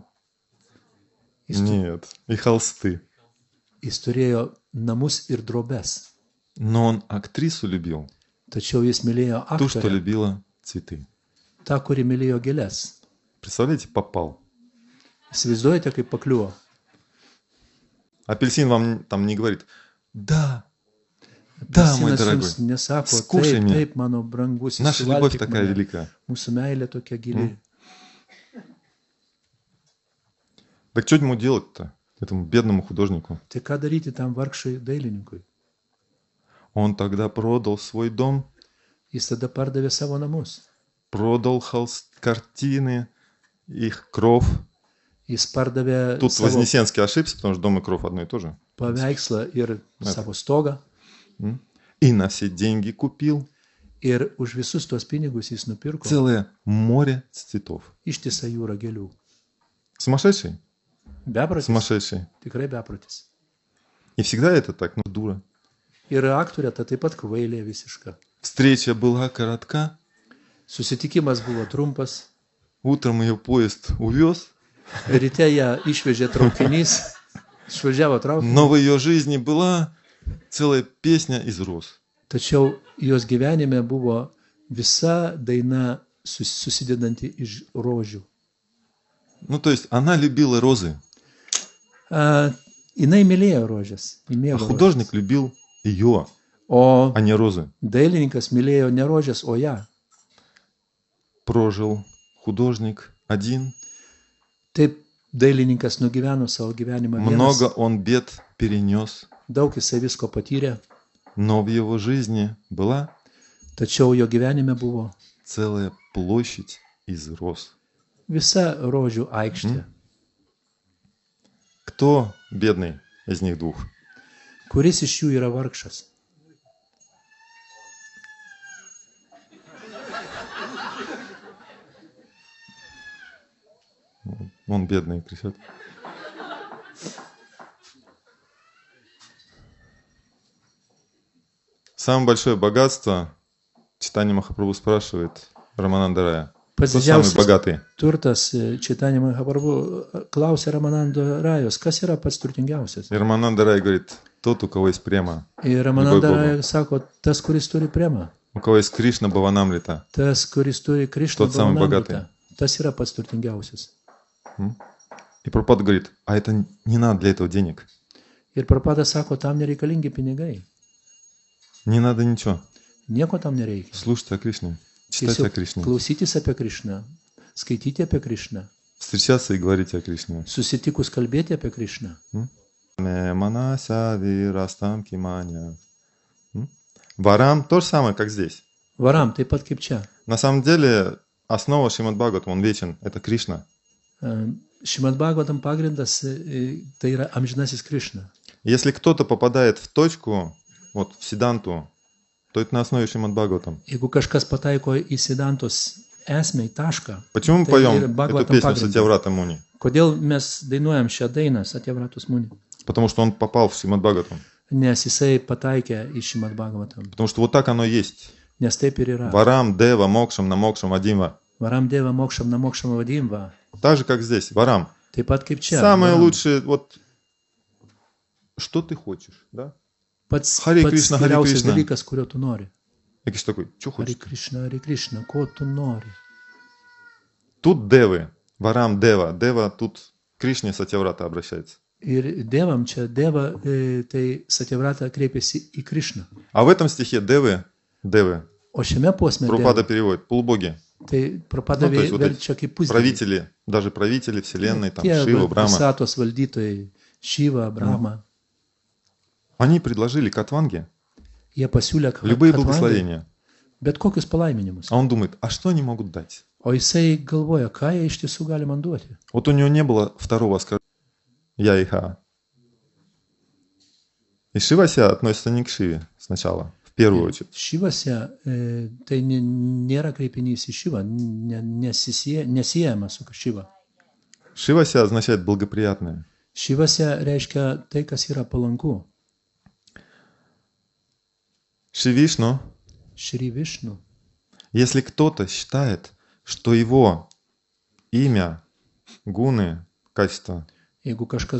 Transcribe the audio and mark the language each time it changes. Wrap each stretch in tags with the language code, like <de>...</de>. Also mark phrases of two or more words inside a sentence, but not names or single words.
<ru>Нет, и холсты.</ru> <lt>Jis turėjo namus ir drobes,</lt> <ru>Но он актрису любил,</ru> <lt>tačiau jis mylėjo</lt> <ru>ту, что</ru> <lt>aktorę,</lt> <ru>любила цветы.</ru> <lt>tą, kuri mylėjo gėles.</lt> <ru>Представляете, попал.</ru> <lt>Įsivaizduojate, kaip pakliuvo.</lt> <ru>Апельсин вам там не говорит: да, да, мой</ru> <lt>Apelsinas</lt> <ru>дорогой,</ru> <lt>jums nesako,</lt> <ru>скушай</ru> <lt>taip,</lt> <ru>меня.</ru> <lt>taip, mano brangus,</lt> <ru>Наша любовь</ru> <lt>suvalgyk</lt> <ru>такая</ru> <lt>mane.</lt> <ru>великая.</ru> <lt>Mūsų meilė tokia gili.</lt> <ru>Так что ему делать-то, этому бедному художнику?</ru> <lt>Tai ką daryti tam vargšai dailininkui?</lt> <ru>Он тогда продал свой дом,</ru> <lt>Jis tada pardavė savo namus.</lt> <ru>продал картины, их кров.</ru> <lt>Jis pardavė</lt> <ru>Тут</ru> <lt>savo</lt> <ru>Вознесенский ошибся, потому что дом и кров одно и то же.</ru> <lt>paveikslą ir savo stogą.</lt> <ru>И на все деньги купил</ru> <lt>Ir už visus tuos pinigus jis nupirko</lt> <ru>целое море цветов.</ru> <lt>ištisą jūrą gėlių.</lt> <ru>Сумасшедший?</ru> <lt>Beprotis.</lt> <ru>Сумасшедший.</ru> <lt>Tikrai beprotis.</lt> <ru>И всегда это так, ну дура.</ru> <lt>Ir aktorė ta taip pat kvailė visiška.</lt> <ru>Встреча была коротка,</ru> <lt>Susitikimas buvo trumpas.</lt> <ru>утром ее поезд увез,</ru> <lt>Ryte ją išvežė traukinys. Išvažiavo traukinys.</lt> <ru>но в ее жизни была целая песня из роз.</ru> <lt>Tačiau jos gyvenime buvo visa daina susidedanti iš rožių.</lt> <ru>Ну, то есть она любила розы,</ru> <lt>Jinai mylėjo rožės.</lt> <ru>а</ru> <lt>Mėgo</lt> <ru>художник любил ее,</ru> <lt>o</lt> <ru>а не розы.</ru> <lt>dailininkas mylėjo ne rožės, o ją.</lt> <ru>Прожил художник один,</ru> <lt>Taip dailininkas nugyveno savo gyvenimą</lt> <ru>много</ru> <lt>vienas.</lt> <ru>он бед перенес,</ru> <lt>Daug jisai visko patyrė,</lt> <ru>но в его жизни была</ru> <lt>tačiau jo gyvenime buvo</lt> <ru>целая площадь из роз.</ru> <lt>visa rožių aikštė.</lt> <ru>Кто бедный из них двух?</ru> <lt>Kuris iš jų yra vargšas?</lt> <ru>Он бедный, кричат. Самое большое богатство, Читание Махапрабху спрашивает Рамананда Рая.</ru> <lt>Pats</lt> <ru>Кто самый</ru> <lt>didžiausias</lt> <ru>богатый?</ru> <lt>turtas Čaitanija Mahaprabhu klausė Ramanando Rajos, kas yra pats turtingiausias.</lt> <ru>И Рамананда Рай говорит: тот, у кого есть према,</ru> <lt>Ir Ramananda Raja sako, tas, kuris turi premą,</lt> <ru>у кого есть Кришна Бхаванамрита.</ru> <lt>tas, kuris turi Krišną</lt> <ru>Tот самый</ru> <lt>Bhavanamritą, tas yra pats turtingiausias.</lt> <ru>И Прабхупада говорит: а это не надо для этого денег.</ru> <lt>Ir Prabhupada sako, tam nereikalingi pinigai.</lt> <ru>Не надо ничего.</ru> <lt>Nieko tam nereikia.</lt> <ru>Слушайте о Кришне, читать о</ru> <lt>Tiesiog</lt> <ru>Кришне,</ru> <lt>klausytis apie Krišną, skaityti apie Krišną,</lt> <ru>встречаться и говорить о Кришне.</ru> <lt>susitikus kalbėti apie Krišną. Манася вирастам киманя.</lt> <ru>Варам то же самое, как здесь.</ru> <lt>Varam, taip pat kaip čia.</lt> <ru>На самом деле, основа Шримад Бхагаватам, он вечен, это Кришна.</ru> <lt>Šimad Bhagavatam pagrindas tai yra amžinasis Krišna.</lt> <ru>Если кто-то попадает в точку, вот в Сиданту, то это на основе Шримад Бхагаватам.</ru> <lt>Jeigu kažkas pataiko į Sidantos esmę, į tašką,</lt> <ru>Почему мы</ru> <lt>Tai</lt> <ru>поем</ru> <lt>ir</lt> <ru>эту</ru> <lt>Бхагаватам</lt> <ru>песню</ru> <lt>пагринда.</lt> <ru>Сатьяврата Муни?</ru> <lt>kodėl mes dainuojam šią dainą Satyavratos Muni?</lt> <ru>Потому что он попал в Шримад Бхагаватам.</ru> <lt>Nes jisai pataikė į Šimad Bhagavatam.</lt> <ru>Потому что вот так оно есть.</ru> <lt>Nes taip ir yra.</lt> <sa>वरम्, देव, मोक्षम्, नमोक्षम्, अदिम्व. वरम् देव मोक्षम् नमोक्षम् वदिम्व.</sa> <ru>Так же, как здесь. Варам.</ru> <lt>Taip pat kaip čia.</lt> <ru>Самое</ru> <lt>Varam.</lt> <ru>лучшее, вот, что ты хочешь, да?</ru> <lt>Pats,</lt> <sa>Hare</sa> <lt>pats</lt> <sa>Krishna, Hare</sa> <lt>geriausias</lt> <sa>Krishna.</sa> <lt>dalykas, kurio tu nori.</lt> <ru>Экиш такой, что</ru> <sa>Hare</sa> <ru>хочешь?</ru> <sa>Krishna,</sa> <lt>ko tu nori.</lt> <ru>Тут Девы. Варам, Дева. Дева тут к Кришне Сатьяврата обращается.</ru> <lt>Ir Devam čia, Deva, tai Satyavrata kreipiasi į Krišną.</lt> <ru>А в этом стихе Девы,</ru> <lt>O šiame posme</lt> <ru>Прабхупада</ru> <lt>Deva,</lt> <ru>переводит, полубоги,</ru> <lt>tai Prabhupada</lt> <ru>Ну, то есть вот</ru> <lt>verčia kaip pusdieviai.</lt> <ru>правители, даже правители Вселенной, там,</ru> <lt>Tie</lt> <ru>Шива, Брахма.</ru> <lt>visatos valdytojai, Šiva, Brahma,</lt> <ru>Они предложили Катванге</ru> <lt>jie pasiūlė</lt> <ru>любые</ru> <lt>Katvangai</lt> <ru>благословения.</ru> <lt>Bet kokius palaiminimus.</lt> <ru>А он думает, а что они могут дать?</ru> <lt>O jisai galvoja, ką jie iš tiesų gali man duoti.</lt> <ru>Вот у него не было второго оскорбления. Я и Ха. И Шивася относится не к Шиве сначала, в первую очередь.</ru> <lt>Šivose tai nėra kreipinys į Šivą, nesijama su Šiva.</lt> <ru>Шивася означает благоприятное.</ru> <lt>Šivose reiškia tai, kas yra palanku.</lt> <ru>Шивишну,</ru> <lt>Šri Višnu.</lt> <ru>если кто-то считает, что его имя, гуны, качества,</ru> <lt>Jeigu kažkas</lt>